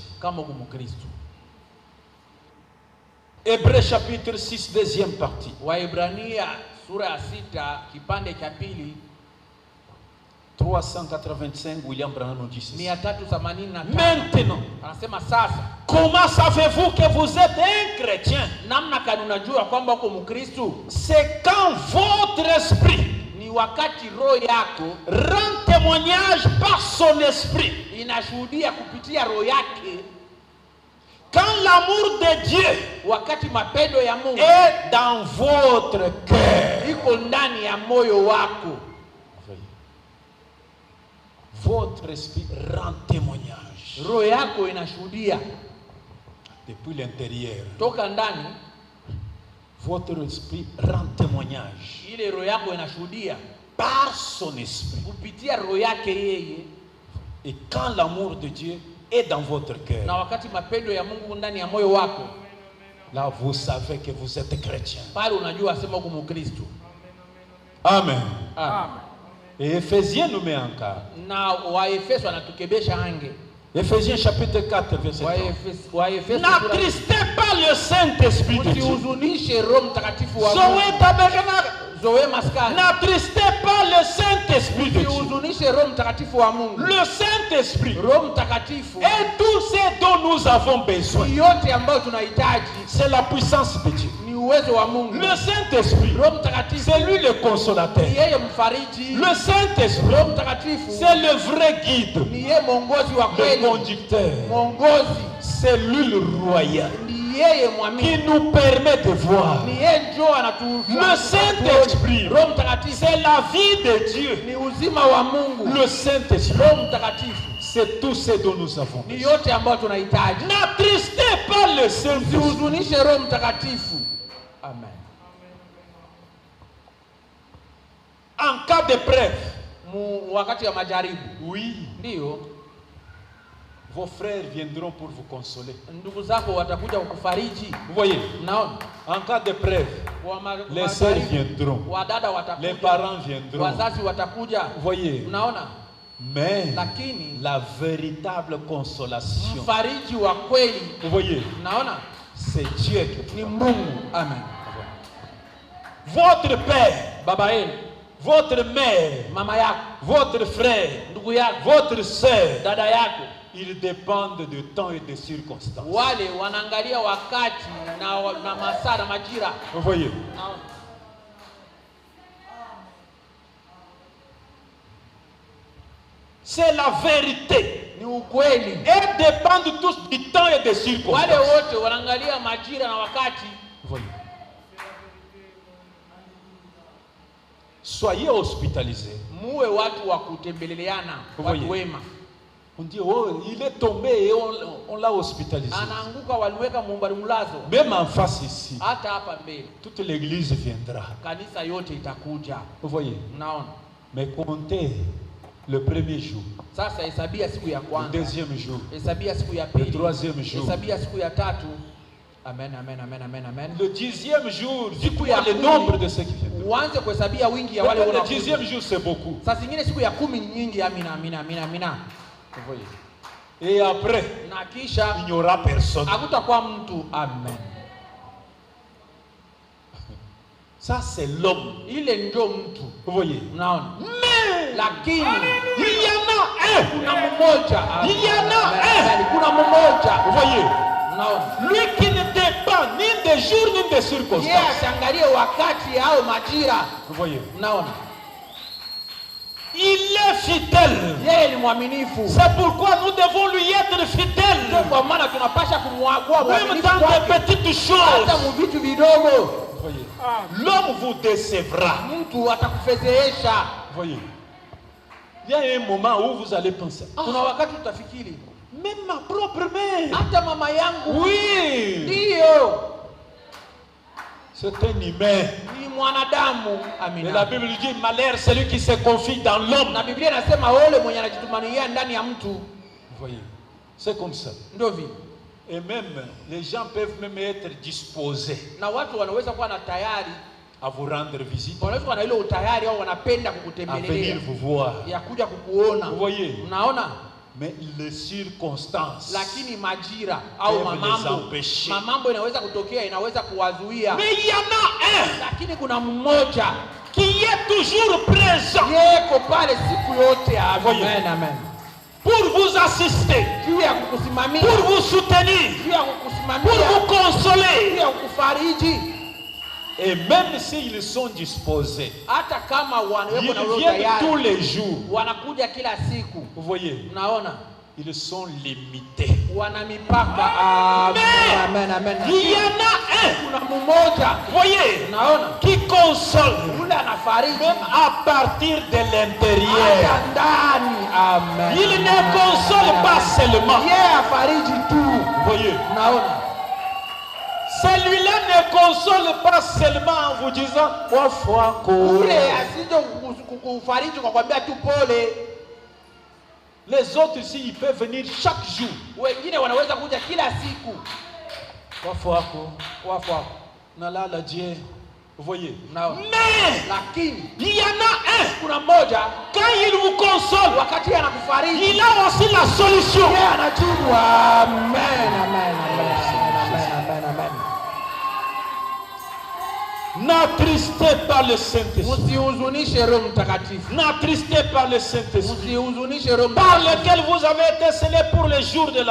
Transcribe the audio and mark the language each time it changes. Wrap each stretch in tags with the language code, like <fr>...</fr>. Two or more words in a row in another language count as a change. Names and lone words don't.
<sw>kama uko Mkristo?</sw> <fr>Hébreux chapitre 6, deuxième partie.</fr> <sw>Waebrania sura ya 6 kipande cha pili,</sw> <fr>385, William Branham nous dit ceci. 385. Maintenant,</fr> <sw>anasema sasa,</sw> <fr>comment savez-vous que vous êtes un chrétien?</fr> <sw>namna gani unajua kwamba uko Mkristo?</sw> <fr>C'est quand votre esprit</fr> <sw>ni wakati roho yako</sw> <fr>rend témoignage par son esprit,</fr> <sw>inashuhudia kupitia roho yake.</sw> <fr>quand l'amour de Dieu</fr> <sw>wakati mapendo ya Mungu</sw> <fr>est dans votre cœur,</fr> <sw>iko ndani ya moyo wako,</sw> <fr>votre esprit rend témoignage</fr> <sw>roho yako inashuhudia</sw> <fr>depuis l'intérieur.</fr> <sw>toka ndani.</sw> <fr>Votre esprit rend témoignage</fr> <sw>ile roho yako inashuhudia</sw> <fr>par son esprit.</fr> <sw>kupitia roho yake yeye.</sw> <fr>Et quand l'amour de Dieu est dans votre</fr> <sw>na</sw> <fr>cœur,</fr> <sw>wakati mapendo ya Mungu ndani ya moyo wako,</sw> <fr>là vous savez que vous êtes chrétien.</fr> <sw>pale unajua sema uko Mkristo. Amen. Amen.</sw> <fr>Et Éphésiens nous met en cas.</fr> <sw>Na Waefeso anatukebesha ange.</sw> <fr>Éphésiens chapitre 4 verset 3.</fr> <sw>Waefeso</sw> <fr>N'attristez pas le Saint-Esprit de Dieu.</fr> <sw>usihuzunishe Roho Mtakatifu wa Zoe Mungu.</sw> <fr>tabernacle.</fr> <sw>Zoe maskani.</sw> <fr>N'attristez pas le Saint-Esprit de Dieu.</fr> <sw>usihuzunishe Roho Mtakatifu wa Mungu.</sw> <fr>Le Saint-Esprit</fr> <sw>Roho Mtakatifu</sw> <fr>et tout ce dont nous avons besoin,</fr> <sw>yote ambayo tunahitaji</sw> <fr>c'est la puissance de Dieu.</fr> <sw>ni uwezo wa Mungu.</sw> <fr>Le Saint-Esprit,</fr> <sw>Roho Mtakatifu</sw> <fr>c'est lui le consolateur.</fr> <sw>ni yeye mfariji.</sw> <fr>Le Saint-Esprit,</fr> <sw>Roho Mtakatifu</sw> <fr>c'est le vrai guide.</fr> <sw>ni yeye mwongozi wa</sw> <fr>Le</fr> <sw>kweli.</sw> <fr>conducteur,</fr> <sw>Mwongozi</sw> <fr>c'est lui le royal</fr> <sw>ni yeye mwamini.</sw> <fr>qui nous permet de voir.</fr> <sw>Ni yeye njoo anatufuata.</sw> <fr>Le Saint-Esprit,</fr> <sw>Roho Mtakatifu</sw> <fr>c'est la vie de Dieu.</fr> <sw>ni uzima wa Mungu.</sw> <fr>Le Saint-Esprit,</fr> <sw>Roho Mtakatifu</sw> <fr>c'est C'est tout ce dont nous avons</fr> <sw>Ni</sw> <fr>besoin.</fr> <sw>yote ambayo tunahitaji.</sw> <fr>N'attristez pas le Saint-Esprit.</fr> <sw>Usihuzunishe Roho Mtakatifu. Amen.</sw> <fr>En cas d'épreuve,</fr> <sw>Wakati wa majaribu.</sw> <fr>oui,</fr> <sw>Ndio,</sw> <fr>vos frères viendront pour vous consoler.</fr> <sw>ndugu zako watakuja kukufariji.</sw> <fr>Vous voyez,</fr> <sw>Mnaona?</sw> <fr>en cas d'épreuve, les sœurs viendront,</fr> <sw>Wadada watakuja.</sw> <fr>les parents viendront.</fr> <sw>Wazazi watakuja.</sw> <fr>Vous voyez,</fr> <sw>Mnaona?</sw> <fr>mais</fr> <sw>Lakini</sw> <fr>la véritable consolation,</fr> <sw>mfariji wa kweli,</sw> <fr>vous voyez,</fr> <sw>mnaona?</sw> <fr>c'est Dieu qui</fr> <sw>Ni Mungu. Amen.</sw> <fr>votre père,</fr> <sw>Baba yenu,</sw> <fr>votre mère,</fr> <sw>mama yako,</sw> <fr>votre frère,</fr> <sw>ndugu yako,</sw> <fr>votre sœur,</fr> <sw>dada yako,</sw> <fr>ils dépendent de temps et de circonstances.</fr> <sw>wale wanaangalia wakati na masaa na majira.</sw> <fr>Vous voyez,</fr> <sw>Mnaona?</sw> <fr>c'est la vérité.</fr> <sw>Ni ukweli.</sw> <fr>Elles dépendent tous du temps et des circonstances.</fr> <sw>Wale wote wanaangalia majira na wakati.</sw> <fr>Vous voyez. Soyez hospitalisés.</fr> <sw>Muwe watu wa kutembeleana,</sw> <fr>Voyez.</fr> <sw>watu wema.</sw> <fr>On dit, oh, il est tombé et on l'a hospitalisé.</fr> <sw>Anaanguka, waliweka mumbari mlazo.</sw> <fr>Même en face ici,</fr> <sw>Hata hapa mbele</sw> <fr>toute l'église viendra.</fr> <sw>kanisa yote itakuja.</sw> <fr>Vous voyez.</fr> <sw>Mnaona?</sw> <fr>Mais comptez le premier jour,</fr> <sw>Sasa hesabia siku ya</sw> <fr>le</fr> <sw>kwanza,</sw> <fr>deuxième jour,</fr> <sw>hesabia siku ya</sw> <fr>le</fr> <sw>pili,</sw> <fr>troisième jour,</fr> <sw>hesabia siku ya tatu. Amen, amen, amen, amen, amen.</sw> <fr>le 10e jour,</fr> <sw>Siku</sw> <fr>dis-toi</fr> <sw>ya</sw> <fr>le</fr> <sw>kumi,</sw> <fr>nombre de ceux qui viendront.</fr> <sw>uanze kuhesabia wingi ya wale</sw> <fr>Le</fr> <sw>wanaokuja.</sw> <fr>10e jour, c'est beaucoup.</fr> <sw>Saa zingine siku ya 10 ni nyingi. Amina, amina, amina, amina.</sw> <fr>Vous voyez. Et après,</fr> <sw>Na kisha</sw> <fr>il n'y aura personne.</fr> <sw>hakutakuwa mtu. Amen.</sw> <fr>Ça, c'est l'homme.</fr> <sw>Ile ndio mtu.</sw> <fr>Vous voyez.</fr> <sw>Mnaona?</sw> <fr>Mais</fr> <sw>Lakini</sw> <fr>il y en a un.</fr> <sw>kuna mmoja.</sw> <fr>Il y en a un.</fr> <sw>Kuna mmoja.</sw> <fr>Vous voyez.</fr> <sw>Mnaona?</sw> <fr>Lui qui ne dépend ni des jours ni des</fr> <sw>Yeye</sw> <fr>circonstances.</fr> <sw>asiangalie wakati au majira.</sw> <fr>Vous voyez.</fr> <sw>Mnaona?</sw> <fr>Il est fidèle.</fr> <sw>Yeye ni mwaminifu.</sw> <fr>C'est pourquoi nous devons lui être fidèles.</fr> <sw>Kwa maana tunapasha kumwagua</sw> <fr>Même</fr> <sw>mwaminifu</sw> <fr>dans</fr> <sw>kwake.</sw> <fr>des petites</fr> <sw>Hata</sw> <fr>choses.</fr> <sw>mu vitu vidogo.</sw> <fr>Vous voyez. L'homme vous décevra.</fr> <sw>Mtu atakufedhehesha.</sw> <fr>Vous voyez. Il y a un moment où vous allez penser,</fr> <sw>Kuna wakati utafikiri,</sw> <fr>même ma propre mère.</fr> <sw>hata mama yangu.</sw> <fr>Oui.</fr> <sw>Ndio.</sw> <fr>C'est un humain.</fr> <sw>Ni mwanadamu.</sw> <fr>Mais la</fr> <sw>Amina.</sw> <fr>Bible dit, malheur celui qui se confie dans l'homme.</fr> <sw>Na Biblia inasema ole mwenye anajitumania ndani ya mtu.</sw> <fr>Vous voyez. C'est comme ça.</fr> <sw>Ndio vile.</sw> <fr>Et même, les gens peuvent même être disposés</fr> <sw>Na watu wanaweza kuwa na tayari,</sw> <fr>à vous rendre visite,</fr> <sw>wanaweza kuwa na ile utayari au wanapenda</sw> <fr>à</fr> <sw>kukutembelea,</sw> <fr>venir vous voir.</fr> <sw>ya kuja kukuona.</sw> <fr>Vous voyez.</fr> <sw>Unaona?</sw> <fr>Mais les circonstances.</fr> <sw>Lakini majira au</sw> <fr>empêcher.</fr> <sw>mambo inaweza kutokea, inaweza kuwazuia.</sw> <fr>Mais il y en a un</fr> <sw>Lakini kuna mmoja</sw> <fr>qui est toujours présent</fr> <sw>yeko pale siku yote.</sw> <fr>Voyez.</fr> <sw>Amen, amen.</sw> <fr>pour vous assister,</fr> <sw>Juu ya kukusimamia,</sw> <fr>pour vous soutenir,</fr> <sw>juu ya</sw> <fr>pour</fr> <sw>kukusimamia,</sw> <fr>vous</fr> <sw>juu</sw> <fr>consoler.</fr> <sw>ya kukufariji.</sw> <fr>Et même s'ils sont disposés,</fr> <sw>Hata kama wanaweko na</sw> <fr>ils</fr> <sw>roho</sw> <fr>viennent tous</fr> <sw>tayari,</sw> <fr>les jours.</fr> <sw>wanakuja kila siku.</sw> <fr>Vous voyez,</fr> <sw>Unaona?</sw> <fr>ils sont limités.</fr> <sw>Wana mipaka. Amen, amen, amen.</sw> <fr>Il y en a un,</fr> <sw>Kuna mmoja,</sw> <fr>vous voyez,</fr> <sw>unaona,</sw> <fr>qui console,</fr> <sw>yule anafariji</sw> <fr>même à partir de l'intérieur.</fr> <sw>hata ndani. Amen.</sw> <fr>Il ne console pas seulement.</fr> <sw>Yeye afariji tu.</sw> <fr>Vous voyez,</fr> <sw>Unaona?</sw> <fr>celui-là ne console pas seulement en vous disant trois fois</fr> <sw>Ule asije kukufariji kwa kwambia tu pole.</sw> <fr>Les autres ici, ils peuvent venir chaque jour.</fr> <sw>Wengine wanaweza kuja kila siku.</sw> <fr>Trois fois quoi.</fr> <sw>Wafu wako.</sw> <fr>Nalala Dieu. Vous voyez.</fr> <sw>Unaona?</sw> <fr>Mais</fr> <sw>Lakini</sw> <fr>il y en a un.</fr> <sw>kuna mmoja</sw> <fr>Quand il vous console,</fr> <sw>wakati anakufariji,</sw> <fr>il a aussi la solution.</fr> <sw>yeye anajibu. Amen, amen, amen, amen, amen, amen.</sw> <fr>N'attristez pas le Saint-Esprit.</fr> <sw>Msihuzunishe Roho Mtakatifu.</sw> <fr>N'attristez pas le Saint-Esprit.</fr> <sw>Msihuzunishe Roho</sw> <fr>Par</fr> <sw>Mtakatifu.</sw> <fr>lequel vous avez été scellés pour le jour de la</fr>